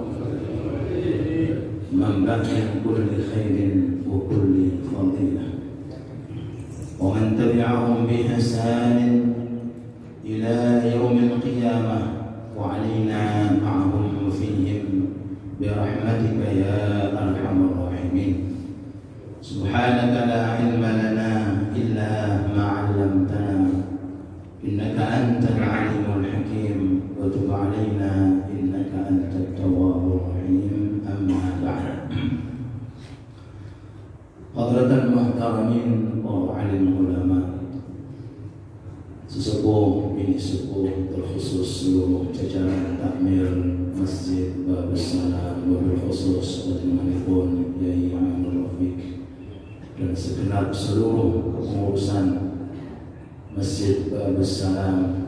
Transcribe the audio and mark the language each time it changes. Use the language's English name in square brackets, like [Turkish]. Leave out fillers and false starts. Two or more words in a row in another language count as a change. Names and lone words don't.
[Arabic] منبع كل خير وكل فضيلة ومن تبعهم بإحسان إلى يوم القيامة وعلينا معهم فيهم برحمتك يا أرحم الراحمين. سبحانك لا علم لنا إلا ما علمتنا إنك أنت العليم الحكيم وتب علينا إنك أنت التواب الرحيم. أما بعد. حضرة المحترمين وعالم علماء, [Indonesian] sesepuh ini sepuh terkhusus seluruh jajaran takmir Masjid Babus Salam, wabil khusus bagaimana Yai Amir Rafiq dan segenap seluruh kepengurusan Masjid Babus Salam